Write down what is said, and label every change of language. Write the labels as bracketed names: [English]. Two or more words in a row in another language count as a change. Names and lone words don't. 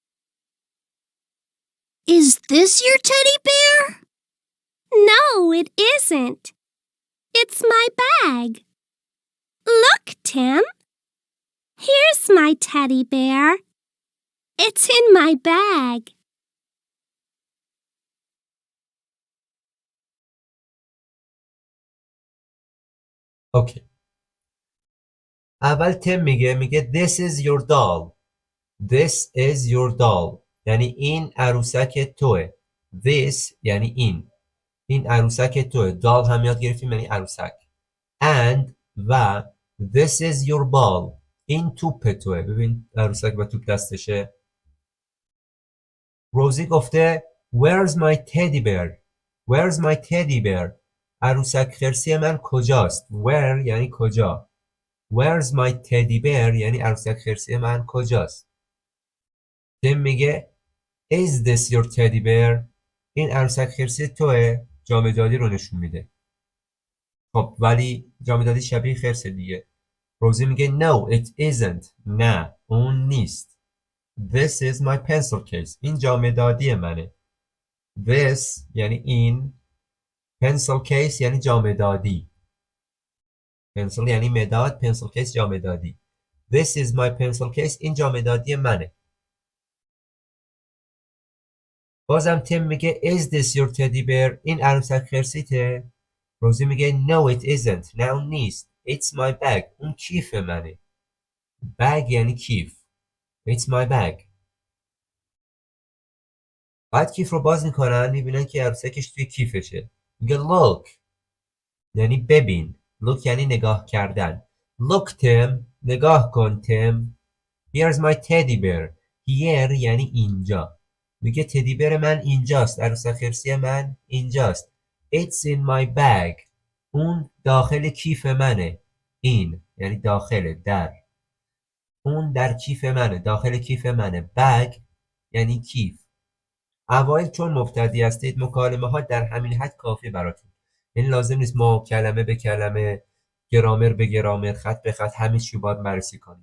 [English] Is this your teddy bear? No, it isn't. It's my bag. Look, Tim. Here's my teddy bear. It's in my bag. [Persian] اوکی. اول تم میگه [English] this is your doll. This is your doll. [Persian] یعنی این عروسک توه. This یعنی این عروسک توه. doll هم یاد گرفتیم یعنی عروسک. [English] And و this is your ball. [Persian] این توپ توه. ببین عروسک و توپ دستشه. روزی گفته [English] Where's my teddy bear? Where's my teddy bear? [Persian] عروسک خرسی من کجاست؟ Where یعنی کجا. [English] Where's my teddy bear [Persian] یعنی عروسک خرسی من کجاست. تم میگه [English] Is this your teddy bear? [Persian] این عروسک خرسی توه؟ جامدادی رو نشون میده. خب ولی جامدادی شبیه خرس دیگه. روزی میگه [English] no it isn't. [Persian] نه اون نیست. [English] This is my pencil case. [Persian] این جامدادی منه. This یعنی این. [English] Pencil case [Persian] یعنی جامدادی. pencil یعنی مداد. [English] pencil case جامدادی. This is my pencil case. [Persian] این جامدادی منه. بازم تیم میگه [English] is this your teddy bear؟ [Persian] این عروسک خرسیته؟ روزی میگه [English] no it isn't. [Persian] نه اون نیست. [English] It's my bag. [Persian] اون کیف منه. bag یعنی کیف. [English] It's my bag. [Persian] بعد کیف رو باز میکنن میبینن که عروسکش توی کیفشه. میگه look یعنی ببین. look یعنی نگاه کردن. look Tim. نگاه کن تیم. [English] Here's my teddy bear. [Persian] Here یعنی اینجا. میگه [English] teddy bear [Persian] من اینجاست. عروسک خرسی من اینجاست. [English] It's in my bag. [Persian] اون داخل کیف منه. این یعنی داخل در. اون در کیف منه. داخل کیف منه. bag یعنی کیف. اوایل چون مبتدی هستید مکالمه ها در همین حد کافی براتون. یعنی لازم نیست ما کلمه به کلمه، گرامر به گرامر، خط به خط همه چی باید بررسی کنیم.